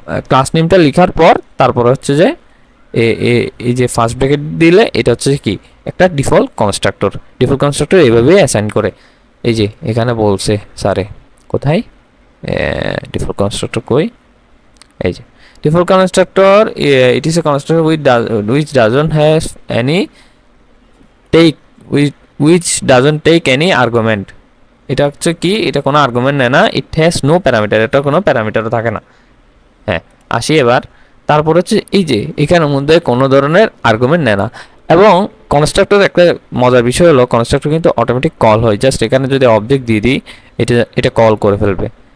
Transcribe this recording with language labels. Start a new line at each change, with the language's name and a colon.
Bangla: Class নেমটা লেখার পর তারপর হচ্ছে যে এই যে ফার্স্ট ব্র্যাকেট দিলে এটা হচ্ছে কি একটা ডিফল্ট কনস্ট্রাক্টর। ডিফল্ট কনস্ট্রাক্টর এইভাবে অ্যাসাইন করে। এই যে এখানে বলছে স্যারে, কোথায় ডিফল্ট কনস্ট্রাক্টর কই? এই যে
English: Default constructor, it is a constructor which doesn't have any take which doesn't take any argument।
Bangla: এটা হচ্ছে কি, এটা কোনো আর্গুমেন্ট নেয় না।
English: it has no parameter,
Bangla: এটা কোনো প্যারামিটারও থাকে না। হ্যাঁ, আসি এবার। তারপর হচ্ছে এই যে এখানের মধ্যে কোনো ধরনের আর্গুমেন্ট নেয় না। এবং কনস্ট্রাক্টর একটা মজার বিষয় হলো কনস্ট্রাক্টর কিন্তু অটোমেটিক কল হয়। জাস্ট এখানে যদি অবজেক্ট দিয়ে দিই এটা কল করে ফেলবে।